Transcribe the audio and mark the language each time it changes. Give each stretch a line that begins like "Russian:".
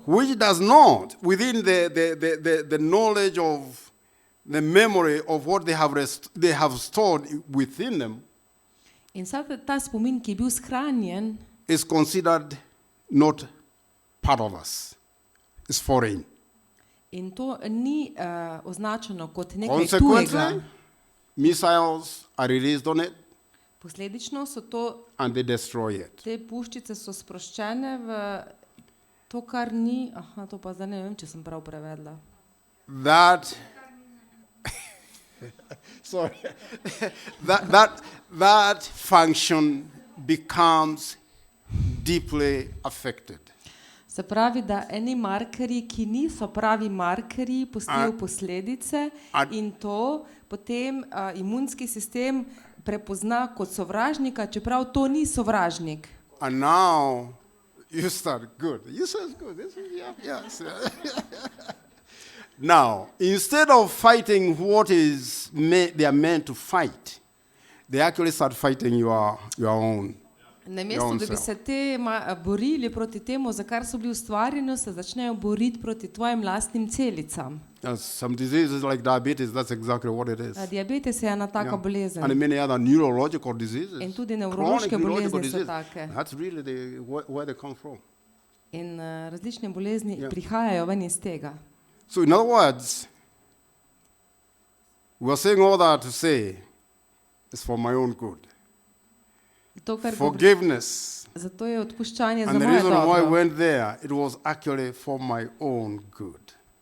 English: which does not, within the knowledge of the memory of what they have stored within them,
Slovenian: in ta spomin, ki je bil shranjen,
English: is considered not part of us. It's foreign.
Slovenian: in to ni označeno kot nekaj
English: Consequently,
Slovenian: tujega.
English: missiles are released on it
Slovenian: Posledično so to,
English: and they destroy it.
Slovenian: te puščice so sproščene v to, kar ni, to pa zdaj ne vem, če sem prav prevedla.
English: That Sorry. that function becomes deeply affected.
Slovenian: Se pravi, da eni markerji, ki niso pravi markerji, pustijo posledice in to potem imunski sistem prepozna kot sovražnika, čeprav to ni sovražnik.
English: And now you start good. You said good. Yes. Now, instead of fighting what is they are meant to fight, they actually start fighting your own.
Slovenian: Namesto da bi se borili proti temu, za kar so bili ustvarjeni, se začnejo boriti proti tvojim lastnim celicam.
English: Some diseases like diabetes, that's exactly what it is.
Slovenian: Diabetes je ena taka bolezen.
English: And many other neurological diseases.
Slovenian: In tudi nevrološke bolezni so
English: diseases.
Slovenian: take.
English: That's really where they come from.
Slovenian: In različne bolezni prihajajo ven iz tega.
English: So in other words, we are saying all that to say it's for my own good.
Slovenian: To, kar
English: Forgiveness.
Slovenian: Zato je odpuščanje za
English: And the
Slovenian: moje
English: reason why I
Slovenian: dobro.
English: went there, it was actually for my own good.